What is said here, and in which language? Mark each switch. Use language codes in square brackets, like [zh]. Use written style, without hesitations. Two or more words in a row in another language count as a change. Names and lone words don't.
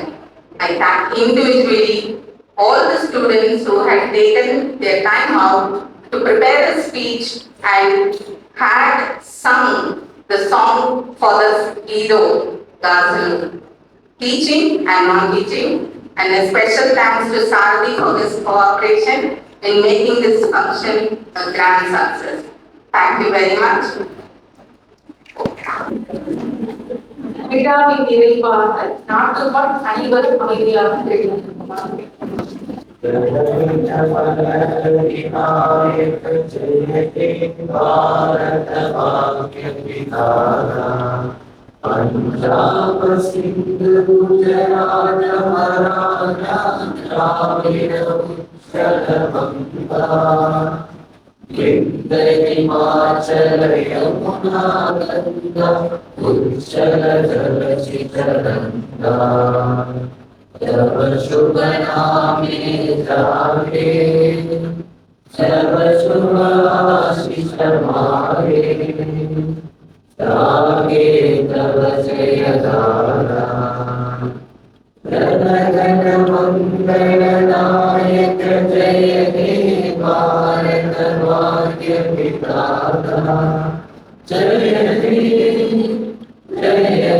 [en] I thank individually all the students who had taken their time out to prepare a speech and had sung the song for the hero, Gazulu, teaching and non-teaching, and a special thanks to Sardi for his cooperation in making this function a grand success. Thank you very much. [ta] விழாவின் நிறைவாக நாட்டுப்பால் அனைவரும் அமைதியாக எழுதுகிறார். [bn] পঞ্জাব সিন্ধ গুজরাট মরাঠা দ্রাবিড় উৎকল বঙ্গ বিন্ধ্য হিমাচল যমুনা গঙ্গা উচ্চল জলচিতরঙ্গা তব শুভ নামে জাগে সর্ব শুভ আশিস মাগে রাগে তব জয় গানা জনগণ মঙ্গল নায়ক জয় হে ভারত ভাগ্য বিধাতা জয় হে